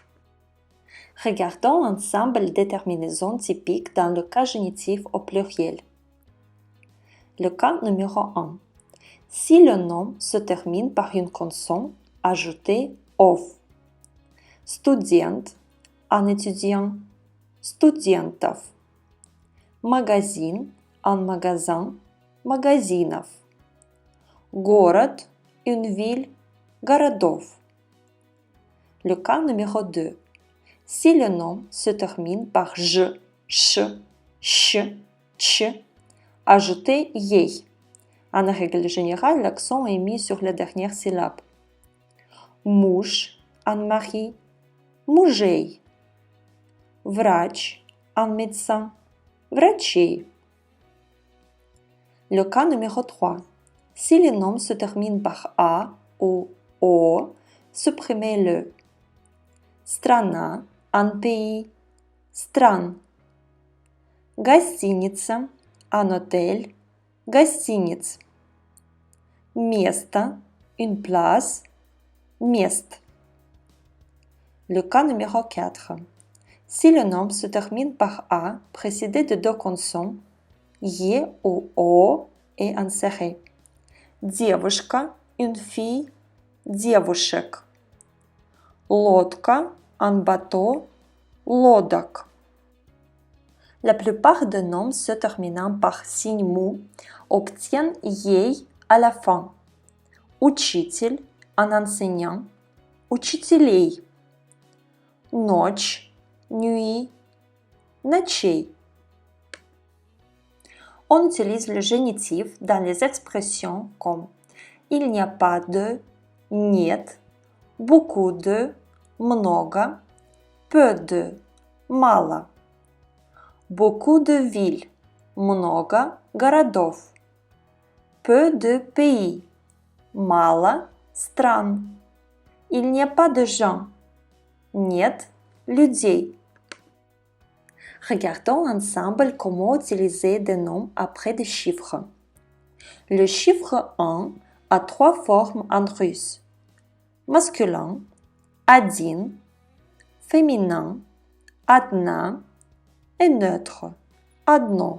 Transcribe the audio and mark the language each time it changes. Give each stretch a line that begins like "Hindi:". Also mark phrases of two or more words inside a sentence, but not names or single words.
French: Regardons ensemble des terminaisons typiques dans le cas génitif au pluriel. Le cas numéro 1. Si le nom se termine par une consonne, ajoutez ov. Студент, un étudiant,
Russian: студентов. Магазин,
French: un magasin,
Russian: магазинов. Город,
French: une ville, городов. Le cas numéro 2. Si le nom se termine par je, ch, ch, ch, ajoutez ей. En règle générale, l'accent est mis sur la dernière syllabe. Муж, un mari,
Russian: мужей. Врач,
French: un médecin, врачей. Le cas numéro 3. Si le nom se termine par a ou o, supprimez-le. Страна, un pays,
Russian: стран. Гостиница,
French: un hôtel,
Russian: гостиниц. Место,
French: une place, мест. Le cas numéro 4. Si le nom se termine par a, précédé de deux consonnes, е ou о est inséré. Девушка, une fille,
Russian: девушек. Лодка,
French: un bateau, лодок. La plupart des noms se terminant par signe mou obtiennent ей à la fin. Учитель, un enseignant,
Russian: учителей. Ночь,
French: nuit, ночей. On utilise le génitif dans les expressions comme il n'y a pas de, нет, beaucoup de, много, peu de, мало. Beaucoup de villes,
Russian: много городов.
French: Peu de pays,
Russian: мало стран.
French: Il n'y a pas de gens,
Russian: нет людей.
French: Regardons ensemble comment utiliser des noms après des chiffres. Le chiffre 1 a trois formes en russe. Masculin, один, féminin, одна, et neutre, одно.